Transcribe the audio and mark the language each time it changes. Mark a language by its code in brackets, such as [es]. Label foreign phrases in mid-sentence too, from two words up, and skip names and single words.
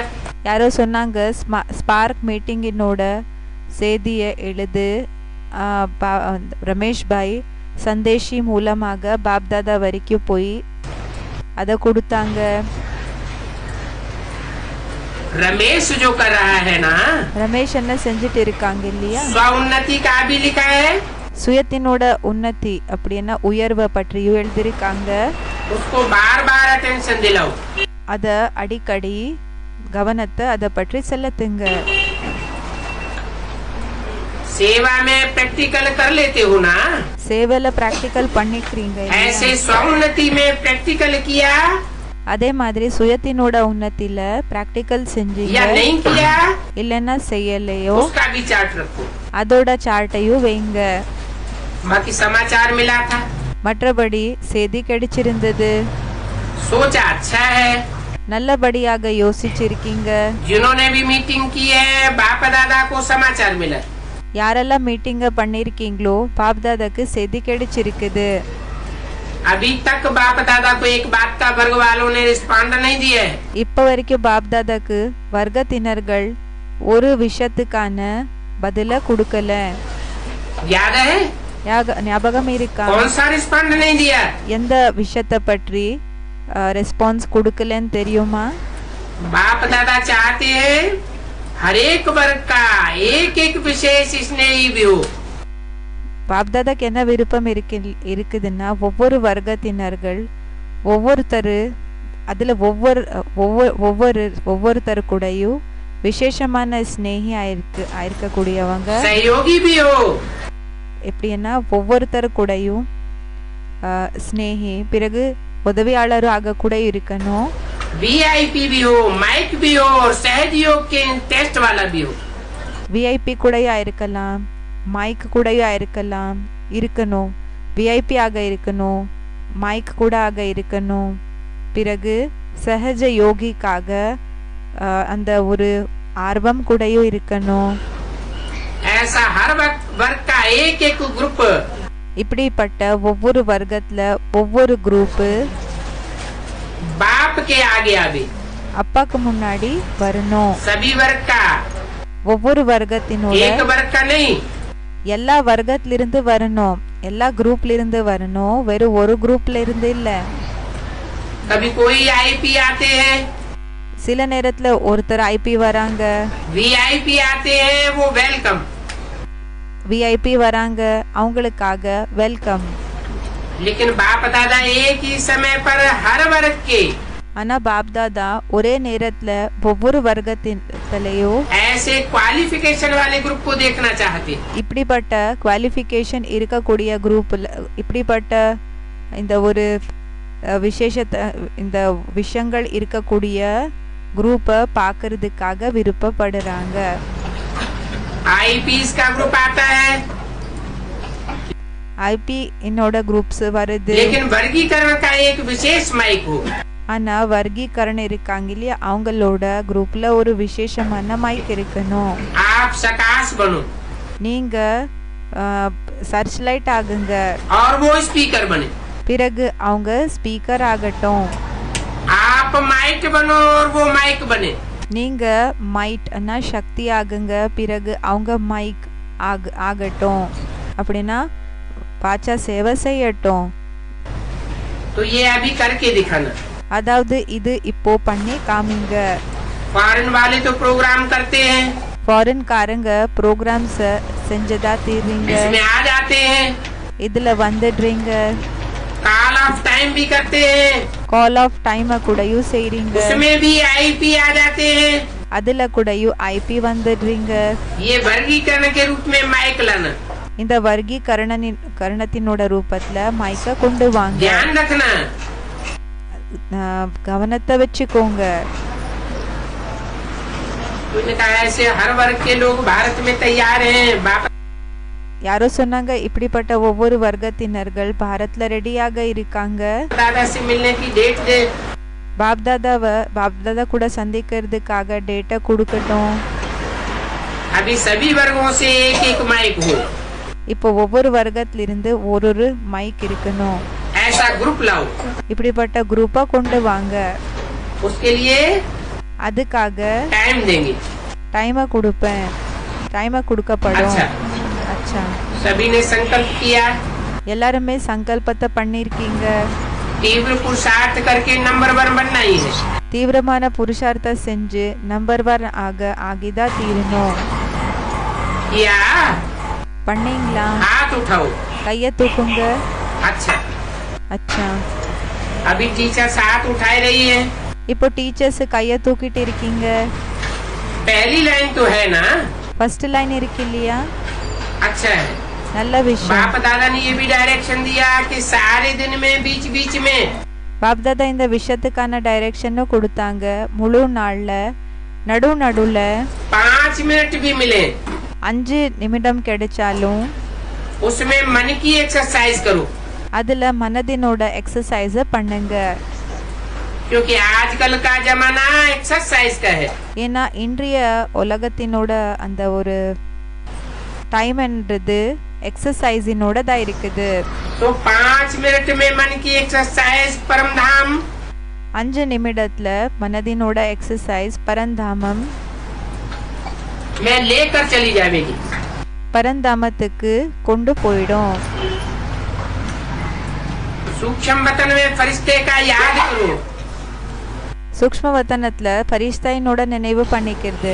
[ta] யாரோ சொன்னாங்க ஸ்பார்க் மீட்டிங்கினோட செய்தியை எழுது ரமேஷ் பாய் சந்தேஷி மூலமாக பாப் தாதா வரைக்கும் போய் அதை கொடுத்தாங்க. [hi] रमेश जो कर रहा है ना, [ta] ரமேஷ் என்ன செஞ்சுட்டு இருக்காங்க இல்லையா, [hi] स्वोन्नति का भी लिखा है. [ta] சுயத்தினோட உன்னதி அப்படின்னா உயர்வை பற்றியும் எழுதியிருக்காங்க. [hi] उसको बार बार अटेंशन दिलाओ. [ta] அத அடிக்கடி கவனத்தை அதை பற்றி செலுத்துங்க. [hi] सेवा में प्रैक्टिकल कर लेते हो ना, [ta] சேவையில பிராக்டிக்கல் பண்ணிக்கிறீங்க. [hi] ऐसे स्वोन्नति में प्रैक्टिकल किया [ta] அதே மாதிரி சுயத்தினோட உன்னத்தில பிராக்டிக்கல் செஞ்சீங்க [hi] या नहीं किया, [ta] இல்லைன்னா செய்யலையோ [hi] उसका भी चार्ट रखो. [ta] அதோட சார்ட்டையும் வைங்க. [hi] बाकी समाचार मिला था, [ta] மற்றபடி செய்தி கிடைச்சிருந்தது, [hi] सोचा अच्छा है. [ta] நல்லபடியாக யோசிச்சிருக்கீங்க. [hi] जिन्होंने भी मीटिंग की है बाप दादा को समाचार मिला. [ta] யாரெல்லாம் மீட்டிங்க பண்ணிருக்கீங்களோ பாப் தாதாக்கு செய்தி கிடைச்சிருக்குது. [hi] अभी तक बाप दादा को एक बात का वर्ग वालों ने रिस्पॉन्ड नहीं दिया है. [ta] இப்ப வரைக்கும் பாப் தாதாக்கு வர்க்கத்தினர்கள் ஒரு விஷயத்துக்கான பதில கொடுக்கல. [hi] याद है? [ta] ஞாபகம் இருக்கா? [hi] कौन सा रिस्पॉन्ड नहीं दिया? [ta] எந்த விஷயத்தை பற்றி ரெஸ்பான்ஸ் கொடுக்கலன்னு தெரியுமா? [hi] बाप दादा चाहते हैं हर एक वर्ग का एक एक विशेष स्नेही भी हो. [ta] பாப் தாதாக்கு என்ன விருப்பம் இருக்குதுன்னா ஒவ்வொரு வர்க்கத்தினர்கள் ஒவ்வொருத்தர் அதுல ஒவ்வொருத்தர் கூடயும் விசேஷமான ஸ்நேகி ஆயிருக்கக்கூடியவங்க. [hi] सहयोगी भी हो. [ta] எப்படின்னா ஒவ்வொருத்தர் கூடயும் ஸ்நேகி, பிறகு உதவியாளரும் ஆக கூட இருக்கணும். [hi] वीआईपी भी हो, माइक भी हो और सहयोग के टेस्ट वाला भी हो. [ta] விஐபி கூடயா இருக்கலாம், மைக் கூடயா இருக்கணும். விஐபி ஆக இருக்கணும், மைக் கூட ஆக இருக்கணும். பிறகு சஹஜ யோகிக்காக அந்த ஒரு ஆர்வம் கூடயும் இருக்கணும். [hi] ऐसा हर वर्ग का एक एक ग्रुप, [ta] இப்படிப்பட்ட ஒவ்வொரு வர்க்கத்துல ஒவ்வொரு குரூப் [hi] बाप के आगे आवे. [ta] அப்பாக்கு முன்னாடி வரணும். [hi] सभी वर्ग का, [ta] ஒவ்வொரு வர்க்கத்தினோட [hi] एक वर्ग का नहीं. [ta] எல்லா வர்க்கத்திலிருந்து வரணும், எல்லா குரூப்ல இருந்து வரணும், வெறும் ஒரு குரூப்ல இருந்து இல்ல. [hi] कभी कोई आईपी आते हैं, [ta] சில நேரத்துல ஒருத்தர் ஐபி வராங்க, [hi] वीआईपी आते हैं, वो वेलकम. [ta] விஐபி வராங்க, அவங்களுக்காக வெல்கம். [hi] लेकिन बाप दादा एक ही समय पर हर वर्ग के, [ta] ஆனா பாப் தாதா ஒரே நேரத்துல ஒவ்வொரு வர்க்கத்திலையும் [hi] ऐसे क्वालिफिकेशन वाले ग्रुप को देखना चाहते. [ta] இப்படிப்பட்ட குவாலிஃபிகேஷன் இருக்கக்கூடிய குரூப்ல இப்படிப்பட்ட இந்த ஒரு இந்த விஷயங்கள் இருக்கக்கூடிய குரூப்பை பார்க்கறதுக்காக விருப்பப்படுறாங்க. [hi] आईपीएस का ग्रुप आता है, [ta] ஐபி என்னோட குரூப்ஸ் வருது. [hi] लेकिन वर्गीकरण का एक विशेष माइक हो. [ta] ஆனா வர்க்கீகரணம் இருக்காங்க இல்லையா, அவங்களோட குரூப்ல ஒரு விசேஷமான மைக் இருக்கணும். [hi] आप सकाश बनो [ta] நீங்க [en] search light [ta] ஆகுங்க, [hi] और वो स्पीकर बने. [ta] பிறகு அவங்க ஸ்பீக்கர் ஆகட்டும். [hi] आप माइक बनो और वो माइक बने. [ta] நீங்க மைட் சக்தி ஆகுங்க, பிறகு அவங்க மைக் ஆகட்டும். அப்படின்னா பாச்சா சேவை செய்யட்டும். [hi] तो ये अभी करके दिखाना. [ta] அதாவது இது இப்போ பண்ணி காமிங்க. [hi] फॉरेन वाले तो प्रोग्राम करते हैं, [ta] ஃபாரின்காரங்க ப்ரோக்ராம்ஸ் செஞ்சதா தீர்றீங்க, [hi] इसमें आ जाते हैं, [ta] இதுல வந்துடுறீங்க, [en] call of time [hi] भी करते हैं, [en] call of time [ta] கூடயும் செய்றீங்க, [hi] उसमें भी आईपी आ जाते हैं। [ta] அதுல கூடயும் ஐபி வந்துடுறீங்க. [hi] ये वर्गीकरण के रूप में माइकलन। [ta] இந்த கரணத்தினோட ரூபத்துல மைக்க கொண்டு வாங்க. [hi] ध्यान रखना, [ta] கவனத்தை வச்சுக்கோங்க. [hi] तूने कहा ऐसे हर वर्ग के लोग भारत में तैयार हैं। [ta] யாரோ சொன்னாங்க இப்படிப்பட்ட ஒவ்வொரு வர்க்கத்தினர்கள் பாரத்ல ரெடியாக இருக்காங்க. [hi] दादा से मिलने की डेट दे। [ta] பாப்தாதா கூட சந்திக்கிறதுக்காக டேட்டை கொடுக்கட்டும். [hi] अभी सभी वर्गों से एक एक माइक हो। [ta] இப்போ ஒவ்வொரு வர்க்கத்திலிருந்து ஒரு மைக் இருக்கணும். [hi] ऐसा ग्रुप लाओ। [ta] இப்படிப்பட்ட குரூப்பா கொண்டு வாங்க. [hi] उसके लिए [ta] அதுக்காக [hi] टाइम देंगे। [ta] டைமை கொடுப்பேன், டைமை கொடுக்கப்படும். அச்சா, [hi] सभी ने संकल्प किया, [ta] எல்லாருமே சங்கல்பத்தை பண்ணிருக்கீங்க. [hi] तीव्र पुरुषार्थ करके नंबर 1 बनना ही है। [ta] தீவிரமான புருஷார்த்தம் செஞ்சு நம்பர் 1 ஆகிதான் தீரணும். [hi] किया? [ta] பண்ணீங்களா? [hi] हाथ उठाओ, [ta] கையை தூக்குங்க. [hi] अच्छा। [ta] அச்சா, [hi] अभी टीचर्स हाथ उठाए रही है। [ta] இப்போ டீச்சர்ஸ் கையை தூக்கிட்டு இருக்கீங்க. [hi] पहली लाइन तो है ना? [en] first line [ta] இருக்கு இல்லையா? [hi] अच्छा है। [ta] நல்ல விஷயம். [hi] बाप दादा ने ये भी डायरेक्शन दिया कि सारे दिन में बीच बीच में [ta] பாப்தாதா இந்த விஷயத்துக்கான டைரக்ஷனும் கொடுத்தாங்க. முழு நாள்ல நடுவுல [hi] 5 मिनट भी मिले [ta] 5 நிமிடம் கிடைச்சாலும் [hi] उसमें मन की एक्सरसाइज करो, [ta] அதுல மனதினோட எக்ஸசைஸ பண்ணுங்க. [hi] क्योंकि आजकल का जमाना एक्सरसाइज का है। [ta] ஏன்னா இன்றைய உலகத்தினோட அந்த ஒரு டைம்ன்றது எக்ஸசைஸினோட தான் இருக்குது. [hi] तो 5 मिनट में मन की एक्सरसाइज परम धाम, [ta] 5 நிமிடத்துல மனதினோட எக்ஸசைஸ் பரந்தாமம் [hi] में लेकर चली जाएगी। [ta] பரந்தாமத்துக்கு கொண்டு போயிடும். [hi] सूक्ष्म वतन में फरिश्ते का याद करो, [ta] சூக்ஷ்ம வதனத்துல பரிஷ்தைனோட நினைவு பண்ணிக்கிறது.